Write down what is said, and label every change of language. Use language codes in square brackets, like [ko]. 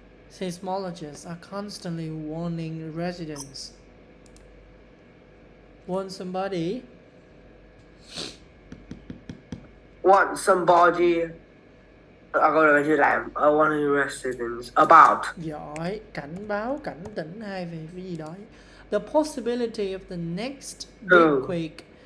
[en] Seismologists are constantly warning residents. Want somebody? Want somebody. [vi] Câu này chưa làm. [en] Warning residents about. [vi] Giỏi. Cảnh báo, cảnh tỉnh hay về cái gì đó. [en] The possibility of the next big quake.